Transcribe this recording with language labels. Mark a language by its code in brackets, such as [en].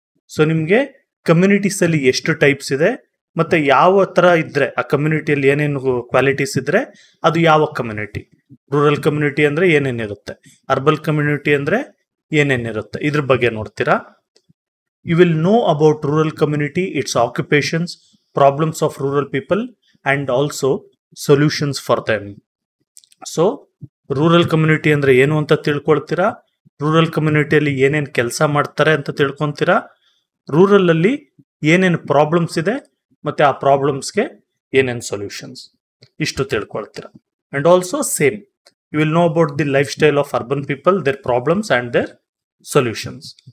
[kn] So ನಿಮ್ಗೆ communities ಅಲ್ಲಿ ಎಷ್ಟು ಟೈಪ್ಸ್ ಇದೆ, ಮತ್ತೆ ಯಾವ ತರ ಇದ್ರೆ ಆ ಕಮ್ಯುನಿಟಿಯಲ್ಲಿ ಏನೇನು ಕ್ವಾಲಿಟೀಸ್ ಇದ್ರೆ ಅದು ಯಾವ ಕಮ್ಯುನಿಟಿ. ರೂರಲ್ ಕಮ್ಯುನಿಟಿ ಅಂದ್ರೆ ಏನೇನಿರುತ್ತೆ, ಅರ್ಬನ್ ಕಮ್ಯುನಿಟಿ ಅಂದ್ರೆ ಏನೇನಿರುತ್ತೆ, ಇದ್ರ ಬಗ್ಗೆ ನೋಡ್ತೀರಾ. [en] You will know about rural community, its occupations, problems of rural people, and also solutions for them. [kn] So, rural community ಅಂದ್ರೆ ಏನು ಅಂತ ತಿಳ್ಕೊಳ್ತೀರಾ, ರೂರಲ್ ಕಮ್ಯುನಿಟಿಯಲ್ಲಿ ಏನೇನು ಕೆಲಸ ಮಾಡ್ತಾರೆ ಅಂತ ತಿಳ್ಕೊಂತೀರಾ, ರೂರಲ್ ಅಲ್ಲಿ ಏನೇನು ಪ್ರಾಬ್ಲಮ್ಸ್ ಇದೆ ಮತ್ತೆ ಆ ಪ್ರಾಬ್ಲಮ್ಸ್ಗೆ ಏನೇನು ಸೊಲ್ಯೂಷನ್ಸ್, ಇಷ್ಟು ತಿಳ್ಕೊಳ್ತೀರಾ. [en] And also same, you will know about the lifestyle of urban people, their problems and their solutions.